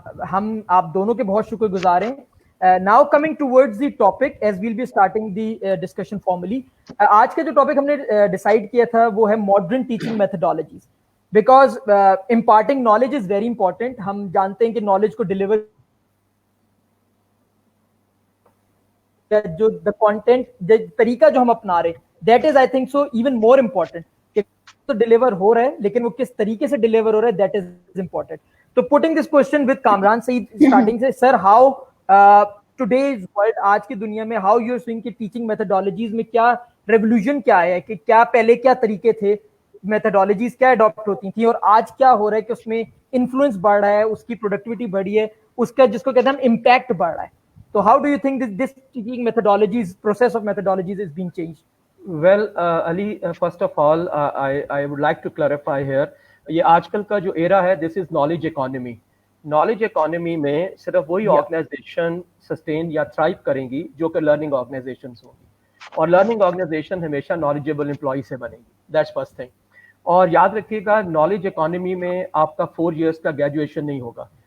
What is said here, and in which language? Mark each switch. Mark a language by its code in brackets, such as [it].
[hi] हम आप दोनों के बहुत शुक्रगुजार हैं. [en] Now coming towards the topic, as we'll be starting the discussion formally. [hi] आज का जो टॉपिक हमने डिसाइड किया था वो है modern teaching methodologies, [en] Because imparting knowledge is very important. [hi] हम जानते हैं कि नॉलेज को डिलीवर, जो द कंटेंट, तरीका जो हम अपना रहे, [en] That is I think so even more important. [hi] तो डिलीवर हो रहा है, लेकिन वो किस तरीके से डिलीवर हो रहा है, [en] That is important. [hi] तो [en] putting this question with [hi] Kamran Saeed, starting से, [en] sir how today's world, [hi] आज की दुनिया में, [en] how you're seeing [hi] कि teaching methodologies में क्या revolution क्या आया है, कि क्या पहले क्या तरीके थे, methodologies क्या adopt होती थी, और आज क्या हो रहा है कि उसमें influence बढ़ रहा है, उसकी productivity बढ़ी है, उसका जिसको कहते हैं हम impact बढ़ रहा है. [en] So how do you think this teaching methodologies, process of methodologies is being changed? Well, Ali, first of all, I would like to clarify here. [hi] ये आजकल का जो एरा है, [en] This is knowledge economy. [hi] Knowledge economy में सिर्फ वही organisation sustain या thrive करेंगी जो कि लर्निंग ऑर्गेनाइजेशन होंगी, और लर्निंग ऑर्गेनाइजेशन हमेशा नॉलेजेबल एम्प्लॉय से बनेगी. [en] That's first thing. [hi] और याद रखिएगा, नॉलेज इकोनॉमी में आपका 4 years का ग्रेजुएशन नहीं होगा.